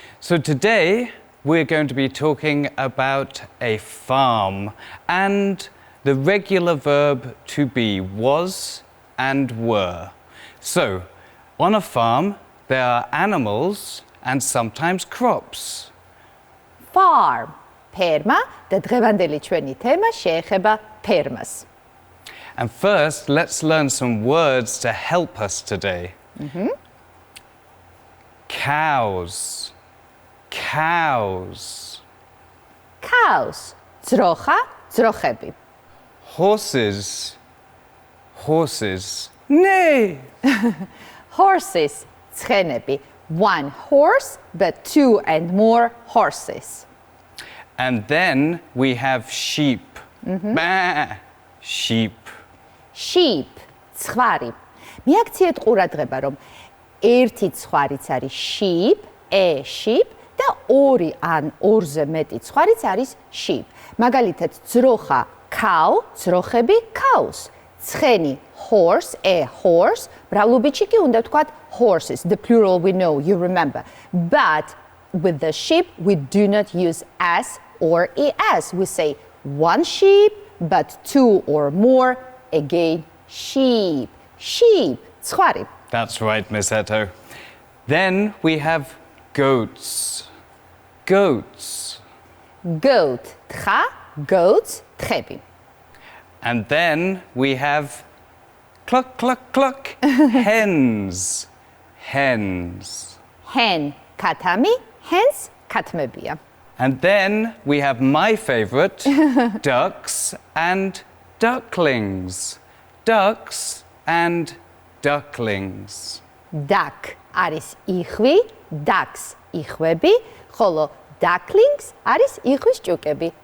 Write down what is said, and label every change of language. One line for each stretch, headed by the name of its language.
English: So today we're going to be talking about a farm and the regular verb to be was and were. So, on a farm, there are animals and sometimes crops. Farm.
Georgian: Ფერმა და დღევანდელი ჩვენი თემა შეეხება ფერმას.
English: And first, let's learn some words to help us today. Cows. Cows.
Georgian: Cows. ძროხა, ძროხები.
English: Horses. Horses. Nay. Horses. ცხენები. One horse, but two and more horses. And then we have sheep. Bah. Sheep. Sheep. ცხვარი.
Georgian: მიაქციეთ ყურადღება, რომ ერთი ცხვარიც არის sheep, a sheep და ორი ან ორზე მეტი ცხვარიც არის sheep. მაგალითად, ძროხა cow, ძროხები cows.
English: ცხენი horse, a horse.
Georgian: მრავლობითში კი უნდა ვთქვათ horses.
English: The plural we know, you remember. But with the sheep, we do not use s or es. We say one sheep, but two or more, again, sheep. Sheep, ცხარი. That's right, Miss Eto. Then we have goats. Goats. Goat, თხა, goats, თხები. And then we have cluck, cluck, cluck, hens. Hens. Hen, ქათამი, hens, ქათმებია. And then we have my favorite, ducks and ducklings. Ducks and ducklings.
Georgian: Duck არის იხვი, ducks იხვები, ხოლო ducklings არის იხვის ჭუკები.